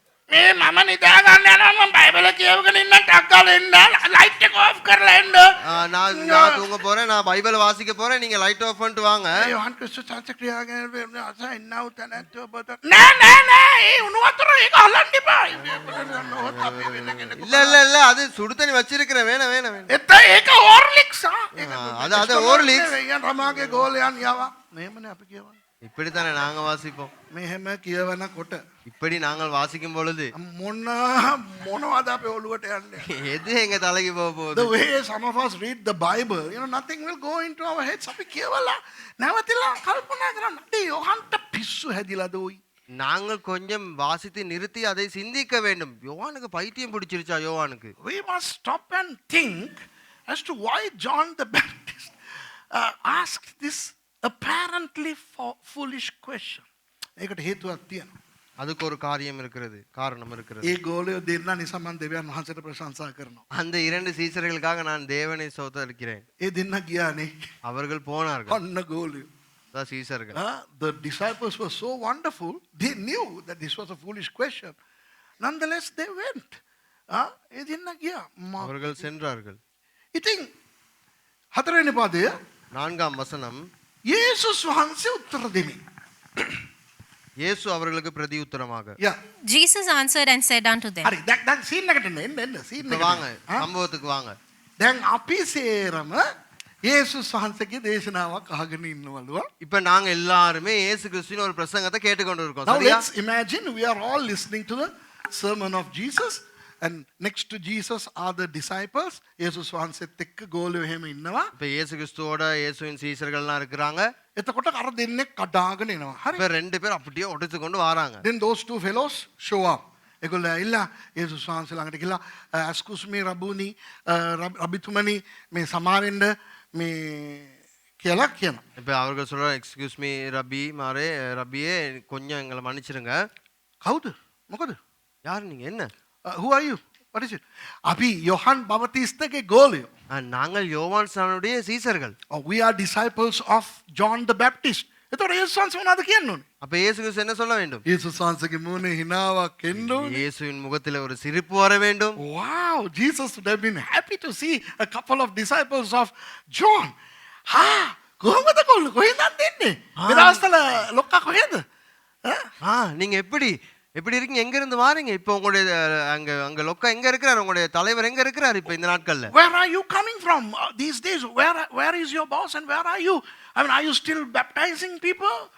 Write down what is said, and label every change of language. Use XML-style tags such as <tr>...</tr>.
<si>මේ මම නිදා ගන්න යනවා මම බයිබල කියවගෙන ඉන්න ටක් ගාලා එන්න ලයිට් එක ඔෆ් කරලා එන්න.</si> <ta>நான் தூங்க போறேன், நான் பைபிள் வாசிக்க போறேன், நீங்க லைட் ஆஃப் பண்ணிட்டு வாங்க.</ta> <si>යොහන් ක්‍රිස්තුස් සංස්කෘතියගෙන අසයින් now තනත් ඔබට නෑ ඒ උණු වතුර ඒක අල්ලන්න එපා.</si> <ta>இல்ல இல்ல இல்ல அது சுடு தண்ணி வச்சிருக்கிறேன், வேணாம் வேணாம் வேணாம்.</ta> <si>එත ඒක හෝර්ලික්ස්</si> <ta>அது හෝර්ලික්ස්.</ta> <si>යන් රමාගේ ගෝලයන් යවා. මෙහෙමනේ අපි කියවන්නේ.</si> <ta>இப்படித்தானே நாங்க வாசிப்போம்.</ta> <si>මෙහෙම කියවනකොට</si> <ta>இப்படி நாங்கள் வாசிக்கும் பொழுது</ta> <si>මොනවද අපේ ඔළුවට යන්නේ?</si> <ta>எது எங்க தலைக்கு போக</ta> <en>The</en> <ta>போகுது?</ta> <en>way some of us read the Bible, nothing will go into our heads.</en> <si>අපි කියවලා නැවතිලා කල්පනා කරන්න. අඩේ යොහන්ට පිස්සු හැදිලාද උයි?</si> <ta>நாங்கள் கொஞ்சம் வாசித்து நிறுத்தி அதை சிந்திக்க வேண்டும். யோவானுக்கு பைத்தியம் பிடிச்சிருச்சா? யோவானுக்கு</ta> <en>We must stop and think as to why John the Baptist asked this apparently foolish question.</en> <si>ඒකට හේතුවක් තියෙනවා.</si> <ta>அதுக்கு ஒரு காரியம் இருக்கிறது, காரணம் இருக்கிறது.</ta> <si>ඒ ගෝලයෝ දෙන්න නිසා මම දෙවියන් වහන්සේට ප්‍රශංසා කරනවා.</si> <ta>அந்த 2 சீசர்களுக்காக நான் தேவனை ஸ்தோத்தரிக்கிறேன்.</ta> <si>ඒ දෙන්න ගියානේ.</si> <ta>அவர்கள் போனார்கள்.</ta> <si>අන්න ගෝලයෝ.</si> <ta>அதான் சீசர்கள்.</ta> <en>The disciples were so wonderful. They knew that this was a foolish question. Nonetheless, they went.</en> <si>ඒ දෙන්න ගියා.</si> <ta>அவர்கள் சென்றார்கள்.</ta> <si>ඉතින් හතරවෙනි පදය</si> <ta>4ஆம் வசனம்,</ta> <si>යේසුස් වහන්සේ උත්තර දෙමින්.</si> <ta>இயேசு அவர்களுக்கு பிரதி உத்தரமாக.</ta> <en>Yeah. Jesus answered and said unto them.</en> <si>හරි. දැන් සීන් එකට එන්න සීන්</si> <ta>இப்ப</ta> <si>එකට.</si> <ta>வாங்க, சம்பவத்துக்கு வாங்க.</ta> <si>දැන් අපි සේරම යේසුස් වහන්සේගේ දේශනාවක් අහගෙන ඉන්නවලු.</si> <ta>இப்ப நாங்க எல்லாருமே இயேசு கிறிஸ்துவின் ஒரு பிரசங்கத்தை கேட்டுக்கொண்டு இருக்கோம்.</ta> <en>Now</en> <ta>சரியா?</ta> <en>let's imagine we are all listening to the sermon of Jesus and next to Jesus are the disciples.</en> <si>යේසුස් වහන්සේත් එක්ක ගෝලයෝ එහෙම ඉන්නවා.</si> <ta>இப்ப இயேசு கிறிஸ்துவோட இயேசுவின் சீசர்கள்லாம் இருக்கிறாங்க.</ta> <si>එතකොට අර දෙන්නෙක් කඩාගෙන එනවා. හරි.</si> <ta>இப்ப 2 பேர் அப்படியே ஒடிச்சு கொண்டு வராங்க.</ta> <en>Then those two fellows show up.</en> <si>ඒගොල්ලෝ ඇවිල්ලා යේසුස් වහන්සේ ළඟට ගිහලා</si> <en>excuse me</en> <si>රබුනි රබිතුමනි මේ සමාවෙන්න මේ කියලා කියනවා.</si> <ta>இப்ப அவர்கள் சொல்ற</ta> <en>excuse me</en> <ta>ரபி மாரே, ரபியே கொஞ்சம் எங்களை மன்னிச்சிருங்க.</ta> <si>කවුද? මොකද?</si> <ta>யார் நீங்க? என்ன?</ta> <en>Who are you? What is it?</en> <si>අපි යොහන් බවතිස්තගේ ගෝලයෝ.</si> <ta>நாங்கள் யோவான் ஸ்நானனுடைய சீசர்கள்.</ta> <en>We are disciples of John the Baptist.</en> <si>එතකොට යේසුස් වහන්සේ මොනවද කියන්න ඕනේ?</si> <ta>அப்ப இயேசு கிறிஸ்து என்ன சொல்ல வேண்டும்?</ta> <si>යේසුස් වහන්සේගේ මුහුණේ හිනාවක් එන්න ඕනේ.</si> <ta>இயேசுவின் முகத்தில் ஒரு சிரிப்பு வர வேண்டும்.</ta> <en>Wow, Jesus would have been happy to see a couple of disciples of John.</en> <si>කොහොමද කොල්ල කොහෙන්ද දෙන්නේ? විලාසතල ලොක්කා කොහෙද?</si> <ta>நீங்க எப்படி எப்படி இருக்கீங்க? எங்க இருந்து வாரீங்க? இப்போ உங்களுடைய அங்க அங்க லொக்கா எங்க இருக்கிறார்? உங்களுடைய தலைவர் எங்க இருக்கிறார் இப்போ இந்த நாட்கள்ல?</ta> <en>Where are you coming from these days? Where is your boss and where are you? I mean, are you still baptizing people?</en>